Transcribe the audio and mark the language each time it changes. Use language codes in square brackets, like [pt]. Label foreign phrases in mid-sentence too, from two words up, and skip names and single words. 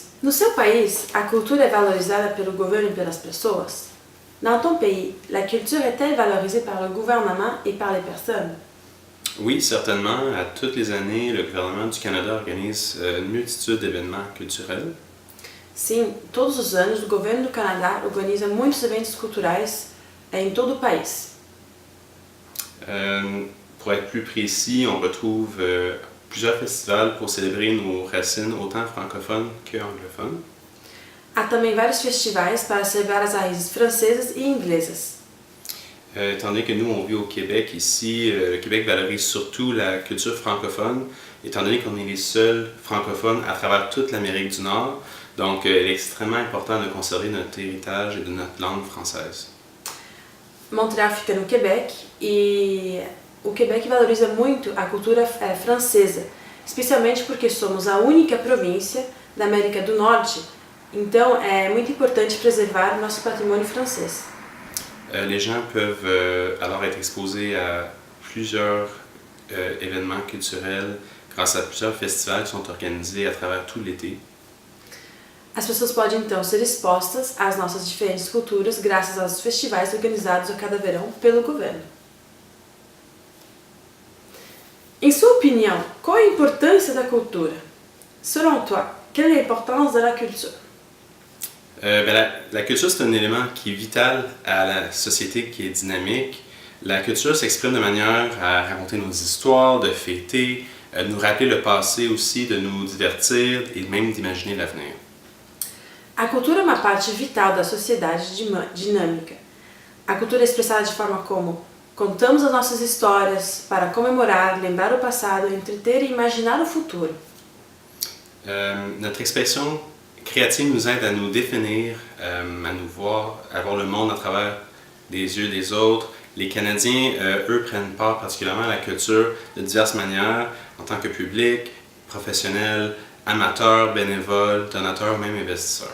[pt] No seu país, a cultura é valorisada pelo governo e pelas pessoas? [fr] Dans ton pays, la culture est-elle valorisée par le gouvernement et par les personnes? Oui, certainement. À toutes les années, le gouvernement du Canada organise une multitude d'événements culturels. [pt] Sim, todos os anos, o governo do Canadá organiza muitos eventos culturais em todo o país. [fr] Pour être plus précis, on retrouve plusieurs festivals pour célébrer nos racines autant francophones qu'anglophones. [pt] Há também vários festivais para celebrar as raízes francesas e inglesas. [fr] Étant donné que nous, on vit au Québec ici, le Québec valorise surtout la culture francophone, étant donné qu'on est les seuls francophones à travers toute l'Amérique du Nord. Donc, il est extrêmement important de conserver notre héritage et de notre langue française. [pt] Montreal fica no Quebec e o Quebec valoriza muito a cultura francesa, especialmente porque somos a única província da América do Norte, então é muito importante preservar o nosso patrimônio francês. [fr] Les gens peuvent alors être exposés à plusieurs événements culturels grâce à plusieurs festivals qui sont organisés à travers tout l'été. [pt] As pessoas podem então ser expostas às nossas diferentes culturas graças aos festivais organizados a cada verão pelo governo. Em sua opinião, qual a importância da cultura? [fr] Selon toi, quelle est l'importance de la culture? La culture, c'est un élément qui est vital à la société qui est dynamique. La culture s'exprime de manière à raconter nos histoires, de fêter, de nous rappeler le passé aussi, de nous divertir et même d'imaginer l'avenir. [pt] A cultura é uma parte vital da sociedade dinâmica. A cultura é expressada de forma como contamos as nossas histórias para comemorar, lembrar o passado, entreter e imaginar o futuro. [fr] Notre expression créative nous aide à nous définir, à nous voir, à voir le monde à travers les yeux des autres. Les Canadiens, eux, prennent part particulièrement à la culture de diverses manières, en tant que public, professionnel, amateur, bénévole, donateur, même investisseur.